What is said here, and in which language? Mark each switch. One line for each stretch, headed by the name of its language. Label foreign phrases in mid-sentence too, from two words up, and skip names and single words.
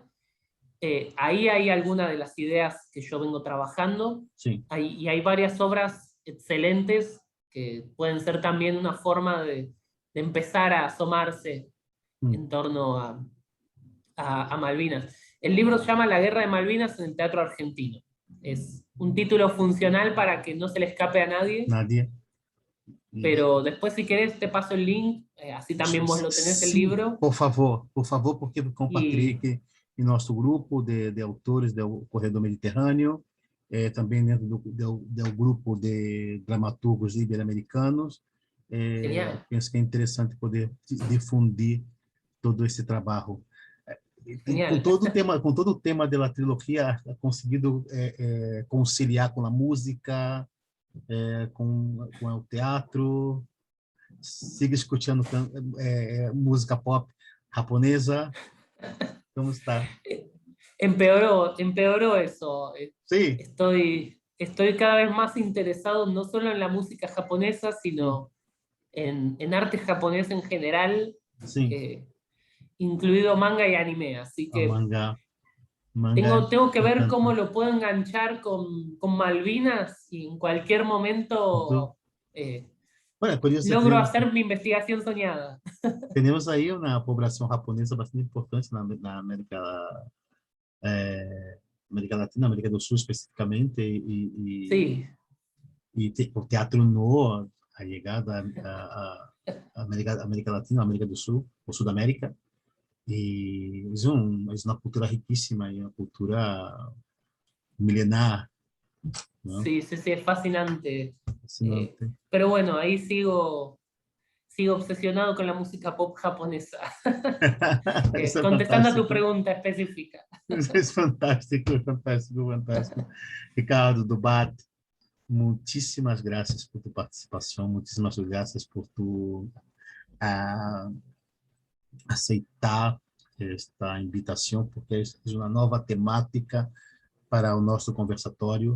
Spanish: Ahí hay algunas de las ideas que yo vengo trabajando, y hay varias obras excelentes que pueden ser también una forma de empezar a asomarse en torno a Malvinas. El libro se llama La Guerra de Malvinas en el Teatro Argentino. Es un título funcional para que no se le escape a nadie,
Portuguese: Nadie. Isso.
Spanish: pero después si querés te paso el link, así también vos lo tenés el
Portuguese: Sim,
Spanish: libro.
Portuguese: por favor, porque eu compartilhei
Spanish: Y
Portuguese: aqui em nosso grupo de autores do Corredor Mediterrâneo, também dentro do grupo de dramaturgos ibero-americanos.
Spanish: genial,
Portuguese: Penso que é interessante poder difundir todo esse trabalho.
Spanish: genial.
Portuguese: Com todo o tema da trilogia,
Spanish: ha conseguido
Portuguese: conciliar com a música, com o teatro. Siga escutando música pop japonesa.
Spanish: ¿Cómo está? Empeoró eso. Sí, Estoy cada vez más interesado no solo en la música japonesa,
Portuguese: sim,
Spanish: sino en arte japonés en general,
Portuguese: sim.
Spanish: eh, incluido manga y anime. Así
Portuguese: A
Spanish: que
Portuguese: manga
Spanish: tengo que
Portuguese: me
Spanish: ver
Portuguese: encanta.
Spanish: cómo lo puedo enganchar con Malvinas y en cualquier
Portuguese: Então,
Spanish: momento eh,
Portuguese: olha, curioso,
Spanish: logro hacer mi investigación soñada.
Portuguese: temos aí uma população japonesa bastante importante na América Latina, América do Sul especificamente,
Spanish: Sí,
Portuguese: o teatro no a chegada a América Latina, América do Sul, ou Sudamérica. E é uma cultura riquíssima, é uma cultura milenar, não?
Spanish: sí, sí, sí, es fascinante. Eh,
Portuguese: Fascinante.
Spanish: pero bueno, ahí sigo obsesionado con la música pop japonesa.
Portuguese: Isso é
Spanish: Contestando a tu
Portuguese: fantástico.
Spanish: pregunta específica.
Portuguese: Isso é fantástico, fantástico, fantástico. Ricardo Dubat, muitíssimas graças por tua participação, muitíssimas graças por tu ah, aceitar esta invitação, porque é uma nova temática para o nosso conversatório.